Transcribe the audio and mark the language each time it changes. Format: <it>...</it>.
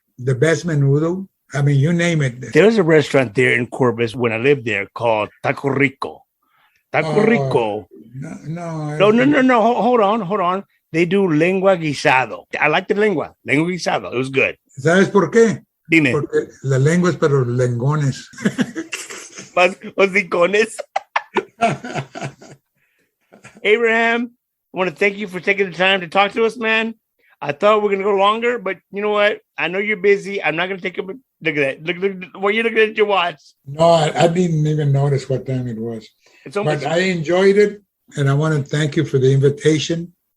<en>The best menudo. I mean, you name it. There was a restaurant there in Corpus when I lived there called Taco Rico. Taco Rico. No. Hold on. They do lengua guisado. I like the lengua guisado. It was good.</en> <es>¿Sabes por qué? Dime. Porque la lengua es para los lengones. Hocicones.</es> <en>Abraham, I want to thank you for taking the time to talk to us, man. I thought we were going to go longer, but you know what? I know you're busy. I'm not going to take up. Look at that. Look, what you're looking at your watch. No, I didn't even notice what time it was. But I enjoyed it, and I want to thank you for the invitation.</en>